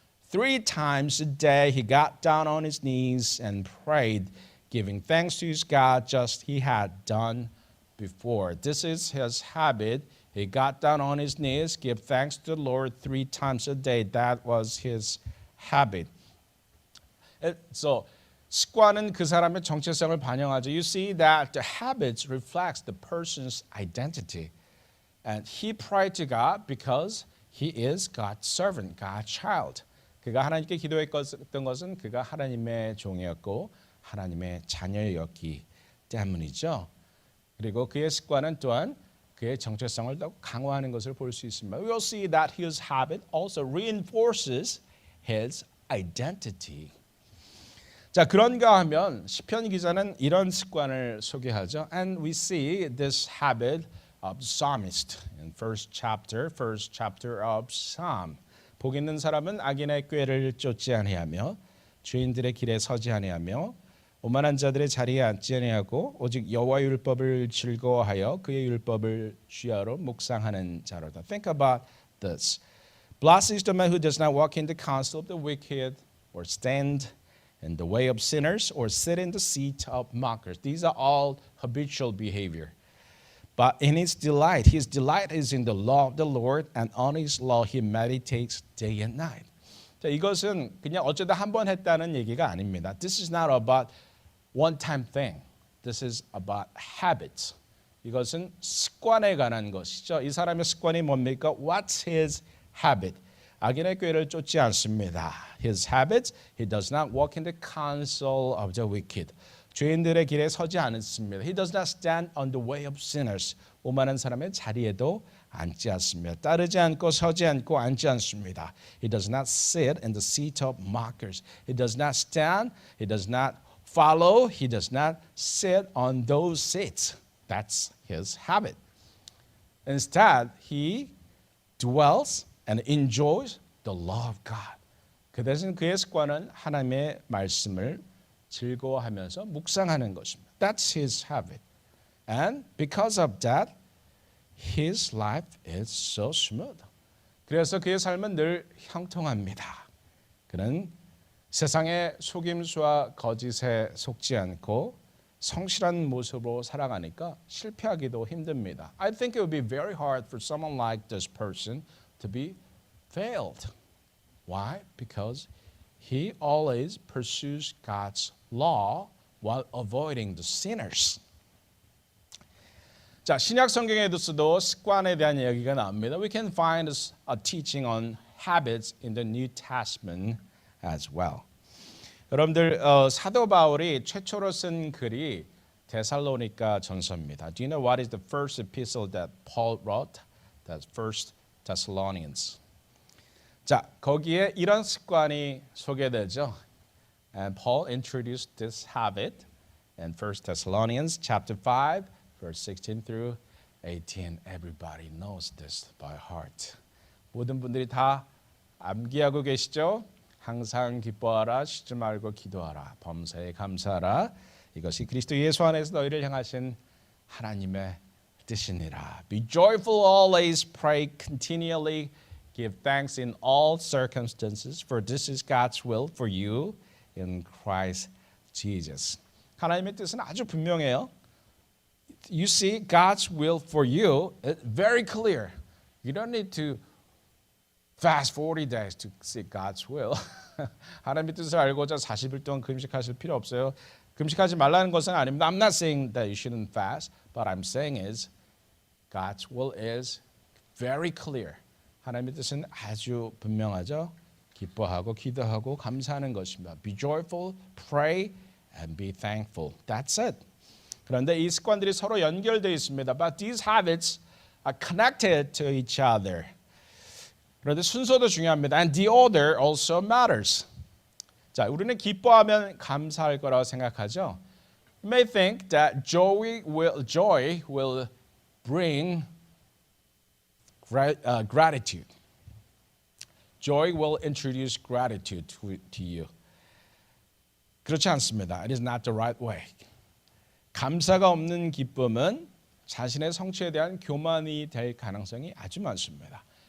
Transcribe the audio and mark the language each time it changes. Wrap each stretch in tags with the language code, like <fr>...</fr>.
<en>3 times a day he got down on his knees and prayed, giving thanks to his God just he had done before. This is his habit. He got down on his knees, give thanks to the Lord 3 times a day. That was his habit.</en> <ko>So 습관은 그 사람의 정체성을 반영하죠.</ko> <en>You see that the habits reflects the person's identity. And he prayed to God because he is God's servant, God's child.</en> <ko>그가 하나님께 기도했던 것은 그가 하나님의 종이었고 하나님의 자녀였기 때문이죠. 그리고 그의 습관은 또한 그의 정체성을 더욱 강화하는 것을 볼 수 있습니다.</ko> <en>We will see that his habit also reinforces his identity.</en> <ko>자, 그런가 하면 시편 기자는 이런 습관을 소개하죠.</ko> <en>And we see this habit of the psalmist in first chapter of Psalm.</en> <ko>복 있는 사람은 악인의 꾀를 쫓지 아니하며 죄인들의 길에 서지 아니하며 오만한 자들의 자리에 앉지 아니하고 오직 여호와의 율법을 즐거워하여 그의 율법을 주야로 묵상하는 자로다.</ko> <en>Think about this. Blessed is the man who does not walk in the counsel of the wicked or stand in the way of sinners or sit in the seat of mockers. These are all habitual behavior. But in his delight is in the law of the Lord, and on his law he meditates day and night.</en> <ko>자, 이것은 그냥 어쩌다 한 번 했다는 얘기가 아닙니다.</ko> <en>This is not about one-time thing. This is about habits.</en> <ko>이것은 습관에 관한 것이죠. 이 사람의 습관이 뭡니까?</ko> <en>What's his habit?</en> <ko>악인의 꾀를 쫓지 않습니다.</ko> <en>His habits, he does not walk in the counsel of the wicked.</en> <ko>죄인들의 길에 서지 않습니다.</ko> <en>He does not stand on the way of sinners.</en> <ko>오만한 사람의 자리에도 앉지 않습니다. 따르지 않고 서지 않고 앉지 않습니다.</ko> <en>He does not sit in the seat of mockers. He does not stand. He does not follow. He does not sit on those seats. That's his habit. Instead, he dwells and enjoys the law of God.</en> <ko>그 대신 그의 습관은 하나님의 말씀을 즐거워하면서 묵상하는 것입니다.</ko> <en>That's his habit. And because of that, his life is so smooth.</en> <ko>그래서 그의 삶은 늘 형통합니다. 그는 세상의 속임수와 거짓에 속지 않고 성실한 모습으로 살아가니까 실패하기도 힘듭니다.</ko> <en>I think it would be very hard for someone like this person to be failed. Why? Because he always pursues God's law while avoiding the sinners.</en> <ko>자, 신약 성경에서도 습관에 대한 이야기가 나옵니다.</ko> <en>We can find a teaching on habits in the New Testament as well.</en> <ko>여러분들 사도 바울이 최초로 쓴 글이 데살로니가 전서입니다.</ko> <en>Do you know what is the first epistle that Paul wrote? That's First Thessalonians.</en> <ko>자, 거기에 이런 습관이 소개되죠.</ko> <en>And Paul introduced this habit in 1 Thessalonians chapter 5, verse 16 through 18. Everybody knows this by heart.</en> <ko>모든 분들이 다 암기하고 계시죠? 항상 기뻐하라, 쉬지 말고 기도하라, 범사에 감사하라. 이것이 그리스도 예수 안에서 너희를 향하신 하나님의 뜻이니라.</ko> <en>Be joyful always, pray continually, give thanks in all circumstances, for this is God's will for you in Christ Jesus.</en> <ko>하나님의 뜻은 아주 분명해요.</ko> <en>You see, God's will for you is very clear. You don't need to fast 40 days to see God's will.</en> <ko>하나님의 뜻을 알고자 40일 동안 금식하실 필요 없어요. 금식하지 말라는 것은 아닙니다.</ko> <en>I'm not saying that you shouldn't fast, but I'm saying is God's will is very clear.</en> <ko>하나님의 뜻은 아주 분명하죠. 기뻐하고 기도하고 감사하는 것입니다.</ko> <en>Be joyful, pray, and be thankful. That's it.</en> <ko>그런데 이 습관들이 서로 연결되어 있습니다.</ko> <en>But these habits are connected to each other.</en> <ko>그런데 순서도 중요합니다.</ko> <en>And the order also matters.</en> <ko>자, 우리는 기뻐하면 감사할 거라고 생각하죠.</ko> <en>You may think that joy will bring gratitude. Joy will introduce gratitude to you.</en> <ko>그렇지 않습니다.</ko> <en>It is not the right way.</en> <ko>감사가 없는 기쁨은 자신의 성취에 대한 교만이 될 가능성이 아주 많습니다.</ko>